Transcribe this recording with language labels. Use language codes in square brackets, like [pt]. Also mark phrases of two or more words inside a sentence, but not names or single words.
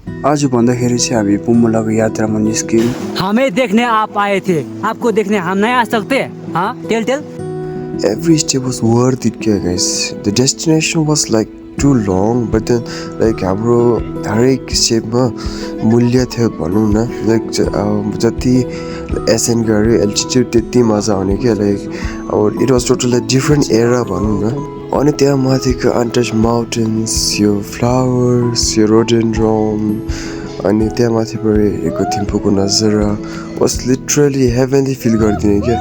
[ne] आज भन्दाखेरि चाहिँ हामी बुम्बुलाको यात्रामा निस्क्यौँ। [hi] हमें देखने आप आए थे, आपको देखने हम नहीं आ सकते? हाँ, [en] टेल Every step was worth it, guys. The destination was like too long, but then like [ne] हाम्रो हरेक स्टेपमा मूल्य थियो भनौँ न. लाइक जति एसेन्ड गऱ्यो एल्टिट्युड त्यति मजा आउने क्या. [en] लाइक अब it was total different era [ne] भनौँ न. अनि त्यहाँ माथिको [en] untouched mountains, [ne] यो फ्लावर्स, यो रोडेन्ड्रोन, अनि त्यहाँ माथिबाट हेरेको थिम्पूको नजारा [en] was literally heavenly feel [ne] गरिदिने क्या.